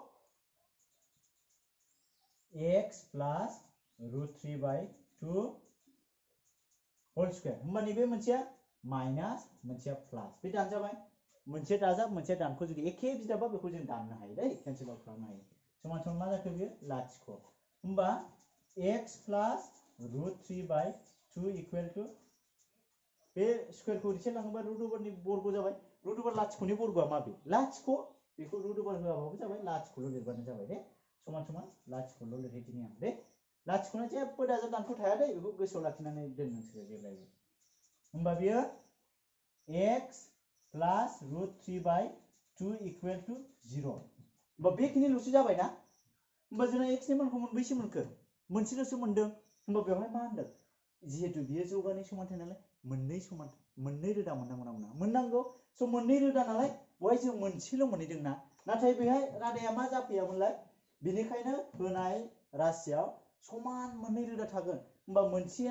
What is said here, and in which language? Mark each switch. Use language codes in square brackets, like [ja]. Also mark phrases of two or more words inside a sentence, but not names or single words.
[en] x plus root 3 by 2 whole square [brx] होमबा नैबे मोनसेया माइनास मोनसेया प्लस बे दानजाबाय मोनसे दाजाब मोनसे दानखौ जुदि एखे बिजाबा बेखौ जों दाननो हायो दै [en] cancel out [brx] खालामनो हायो समान समान मा जाखो बियो लाथिख' होमबा [en] x plus root 3 by 2 equal to [brx] बे स्क्वायरखौ रिसे लाङोबा [en] root over [brx] नि बर्ग जाबाय [en] root over [brx] लाथिख'नि बर्गआ मा बे लाथिख' बेखौ [en] root over [brx] होआबाबो जाबाय लाथिख'ल' लिरबानो जाबाय दे समान समान लाथिख'ल' लिरहैदिनि आं दे लाथिख'ना जेबो दाजाब दानख' थाया दे बेखौ गोसोआव लाखिनानै दोन नोंसोरो जेब्लायबो होमबा बियो [en] x plus root 3 by 2 equal to 0 [brx] होमबा बेखिनिल'सो जाबाय ना होमबा जोंना x नि मानखौ मोनबैसे मोनखो मोनसेल'सो मोनदों होमबा बेवहाय मा होनदों जिहेतु बियो जौगानाय समानथाय नालाय मोननै रोदा मोननांगौ ना मोननांगौ स' मोननै रोदा नालाय बेवहाय जों मोनसेल' मोनहैदों ना नाथाय बेहाय रादाया मा जाफैयामोनलाय बेनिखायनो होनाय राशियाव समान मोननै रोदा थागोन होमबा मोनसेया